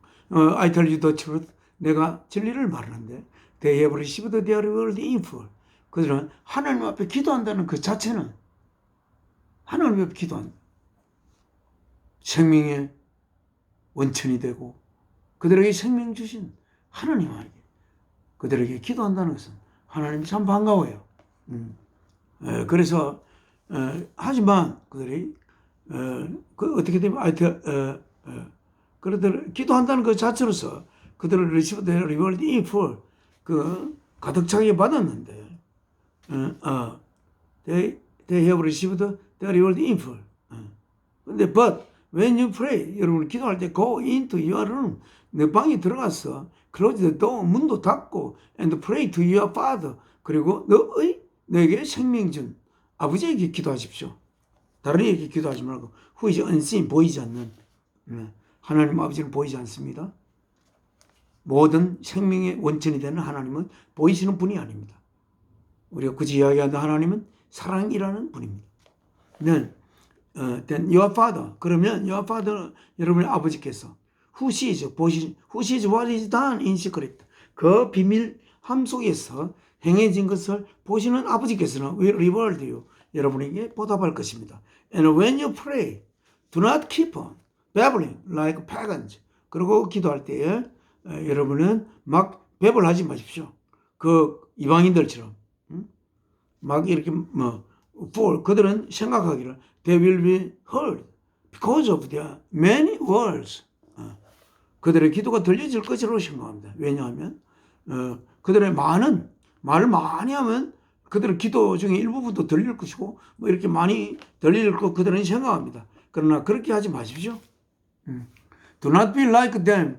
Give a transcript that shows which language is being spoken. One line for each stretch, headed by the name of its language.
English: I tell you the truth,
Korean: 내가 진리를 말하는데
English: they have received their reward in full.
Korean: 그들은 하나님 앞에 기도한다는 그 자체는, 하나님 앞에 기도한다, 생명의 원천이 되고 그들에게 생명 주신 하나님에게 그들에게 기도한다는 것은 하나님이 참 반가워요. 그래서 하지만 그들이 어떻게 되면 그들을 기도한다는 그 자체로서 그들을
English: receive their reward in full,
Korean: 그 가득 차게 받았는데
English: they have received their reward in full.
Korean: 근데
English: but when you pray,
Korean: 여러분 기도할 때
English: go into your room,
Korean: 내 방에 들어가서
English: close the door,
Korean: 문도 닫고
English: and pray to your father,
Korean: 그리고 너에게 생명 준 아버지에게 기도하십시오. 다른 이에게 기도하지 말고
English: who is unseen,
Korean: 보이지 않는, 하나님 아버지는 보이지 않습니다. 모든 생명의 원천이 되는 하나님은 보이시는 분이 아닙니다. 우리가 굳이 이야기하는 하나님은 사랑이라는 분입니다.
English: then your father,
Korean: 그러면
English: your father,
Korean: 여러분의 아버지께서
English: who sees what is done in secret,
Korean: 그 비밀함 속에서 행해진 것을 보시는 아버지께서는
English: will reward you,
Korean: 여러분에게 보답할 것입니다.
English: And when you pray, do not keep on babbling like pagans.
Korean: 그리고 기도할 때에 여러분은 막 배불하지 마십시오. 그 이방인들처럼 막 이렇게 for, 그들은 생각하기를
English: they will be heard because of their many words.
Korean: 그들의 기도가 들려질 것이라고 생각합니다. 왜냐하면 그들의 말을 많이 하면 그들의 기도 중에 일부분도 들릴 것이고 뭐 이렇게 많이 들릴 것 그들은 생각합니다. 그러나 그렇게 하지 마십시오.
English: Do not be like them.